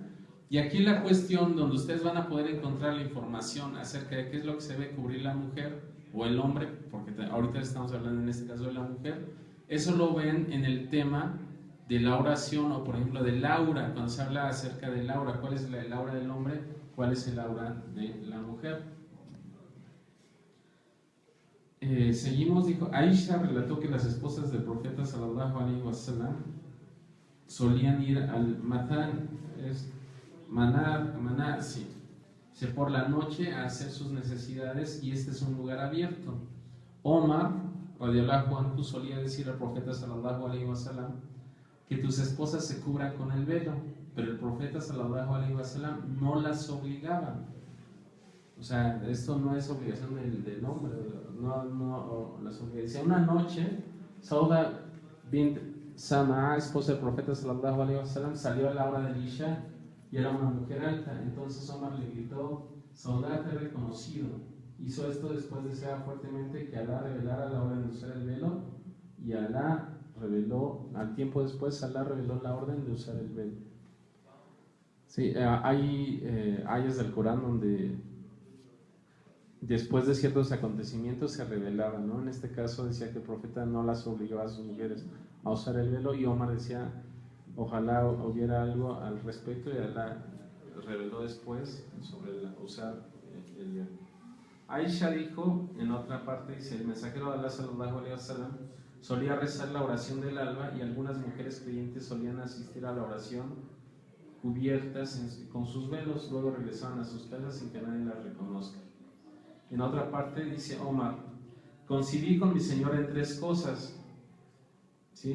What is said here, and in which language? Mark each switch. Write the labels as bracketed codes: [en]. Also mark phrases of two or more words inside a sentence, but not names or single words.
[es] Y aquí la cuestión donde ustedes van a poder encontrar la información acerca de qué es lo que se debe cubrir la mujer o el hombre, porque ahorita estamos hablando en este caso de la mujer, eso lo ven en el tema de la oración o por ejemplo del aura, cuando se habla acerca del aura, cuál es el aura del hombre, cuál es el aura de la mujer. Seguimos, dijo, Aisha relató que las esposas del profeta [ar] صلى الله عليه وسلم [es] solían ir al manar, sí, por la noche a hacer sus necesidades y este es un lugar abierto. Omar, [ar] رضي الله عنه, [es] solía decir al profeta [ar] صلى الله عليه وسلم [es] que tus esposas se cubran con el velo, pero el profeta [ar] صلى الله عليه وسلم [es] no las obligaba. O sea, esto no es obligación del hombre, no las obligación. Una noche, Sauda bint Sama'a, esposa del profeta [ar] صلى الله عليه وسلم, [es] salió a la hora del Isha y era una mujer alta. Entonces Omar le gritó, Sauda, te he reconocido. Hizo esto después de desear fuertemente que Alá revelara la orden de usar el velo, y Alá reveló, al tiempo después, Alá reveló la orden de usar el velo. Sí, hay ayas del Corán donde después de ciertos acontecimientos se revelaban, ¿no? En este caso decía que el profeta no las obligaba a sus mujeres a usar el velo, y Omar decía, ojalá hubiera algo al respecto, y Alá reveló después sobre usar el velo. Aisha dijo, en otra parte, dice, el mensajero de Allah [ar] صلى الله عليه وسلم [es] solía rezar la oración del alba, y algunas mujeres creyentes solían asistir a la oración cubiertas con sus velos, luego regresaban a sus casas sin que nadie las reconozca. En otra parte dice Omar, coincidí con mi Señor en tres cosas, ¿sí?